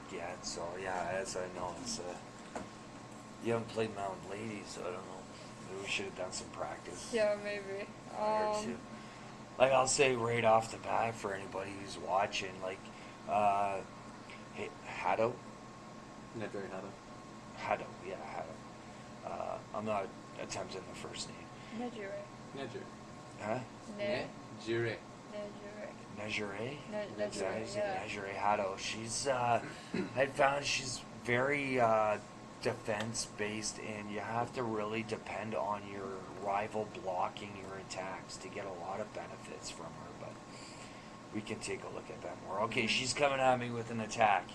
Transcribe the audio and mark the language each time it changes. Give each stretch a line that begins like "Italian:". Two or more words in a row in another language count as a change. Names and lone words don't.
English: yet, so yeah, as I know, it's you haven't played Mount Lady, so I don't know. Maybe we should have done some practice. Yeah, maybe. Or two. Like I'll say right off the bat for anybody who's watching, like hey, Hado? Nejire Hado. Hado, yeah, Hado. I'm not attempting the first name. Nejire. Nejire. Huh? Nejire. Nejire. Nejire? Nejire, yeah. Nejire Hado. She's I found she's very defense based, and you have to really depend on your rival blocking your attacks to get a lot of benefits from her, but we can take a look at that more. Okay, she's coming at me with an attack.